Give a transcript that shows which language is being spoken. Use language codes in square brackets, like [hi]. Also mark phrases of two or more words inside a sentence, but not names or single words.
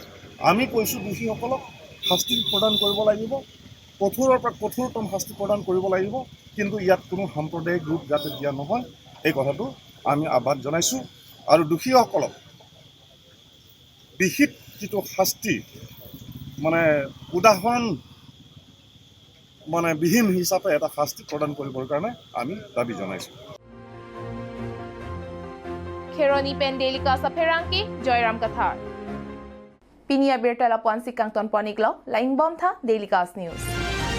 [as] আমি কৈছোঁ দোষীসকলক শাস্তি প্ৰদান কৰিব লাগিব, কঠোৰৰ পৰা কঠোৰতম শাস্তি প্ৰদান কৰিব লাগিব, কিন্তু ইয়াত কোনো সাম্প্ৰদায়িক ৰূপ যাতে দিয়া নহয়, এই কথাটো আমি আহ্বান জনাইছোঁ। আৰু দোষীসকলক বিহিত যিটো শাস্তি উদাহৰণ বিহীন হিচাপে এটা শাস্তি প্ৰদান কৰিবৰ কাৰণে আমি দাবী জনাইছোঁ। [mjw] Kheroni Pendelika sa Perangki, Joyram Kathar. Pinia Birtala Ponsi Kangton Poniglo, Line Bomb Tha, Daily Cast News.